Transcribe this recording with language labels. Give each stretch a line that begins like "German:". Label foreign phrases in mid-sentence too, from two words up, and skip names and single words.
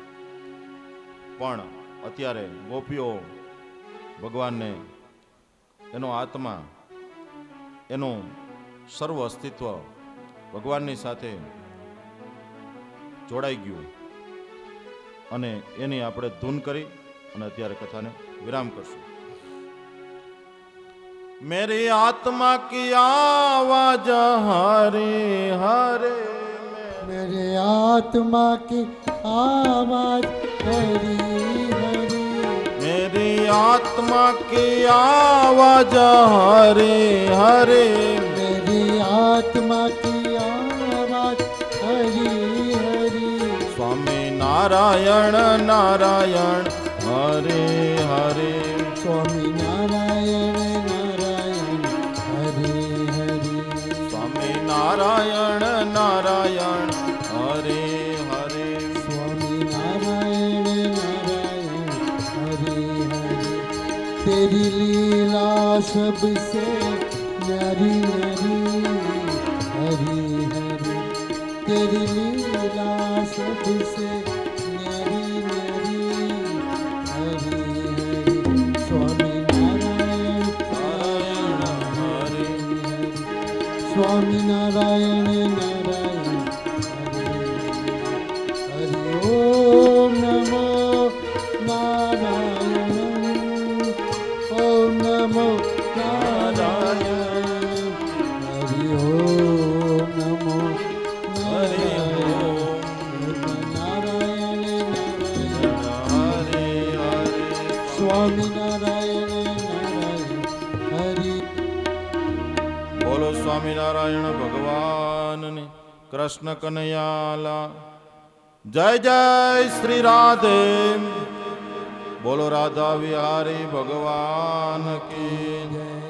Gujarati: પણ અત્યારે ગોપીઓ ભગવાનને, એનો આત્મા, એનું સર્વ અસ્તિત્વ ભગવાનની સાથે જોડાઈ ગયું અને એની આપણે ધૂન કરી અને અત્યારે કથાને વિરામ કરશું.
Hindi: मेरी आत्मा की आवाज हरे हरे, मेरे आत्मा की आवाज हरी हरी, मेरी आत्मा की आवाज हरे हरे, मेरी आत्मा की आवाज हरी हरी, स्वामी नारायण नारायण हरे हरे, स्वामी नारायण नारायण हरे हरे, स्वामी नारायण नारायण हरे हरे, स्वामी नारायण नारायण हरे हरे, तेरी लीला सबसे न्यारी न्यारी हरी हरी, तेरी लीला सबसे न्यारी न्यारी हरी हरी, स्वामी नारायण नारायण हरे, स्वामी नारायण नारायण हरि ओम नमो नारायण, ओम नमो नारायण, हरि ओम नमो हरि नारायण नारायण, हरे हरे. स्वामी नारायण नारायण हरि.
Gujarati: બોલો સ્વામિનારાયણ ભગવાનની, કૃષ્ણ કનૈયાલા, જય જય શ્રી રાધે.
Hindi: बोलो राधा विहारी भगवान की.